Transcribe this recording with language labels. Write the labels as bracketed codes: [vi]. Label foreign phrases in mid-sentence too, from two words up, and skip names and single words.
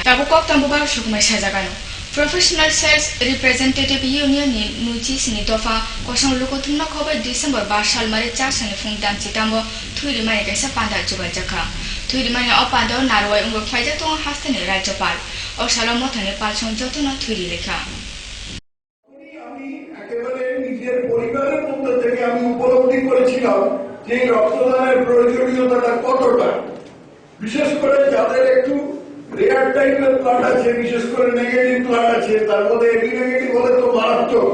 [trp] Tabu kokto bubar shukumai sajagano. Professional Sales Representative Union ni nuji sini dofa kosong lukotunna khobe December 2 sal mare 4 sani fungdan chitambo thuiri mane kaisa panda jugal jaka. Thuiri mane opando narwai ungro phaija tong hastane rajyapal. O salo mothane palchon jotono thuiri lekha. [bn] পরিবারের মধ্যে থেকে আমি উপলব্ধি করেছিলাম যে রক্তদানের প্রয়োজনীয়তাটা কতটা, বিশেষ করে যাদের একটু [en] rare type-er blood [bn] আছে, বিশেষ করে [en] negative blood [bn] আছে, তার মধ্যে [en] AB negative [bn] হলে তো মারাত্মক।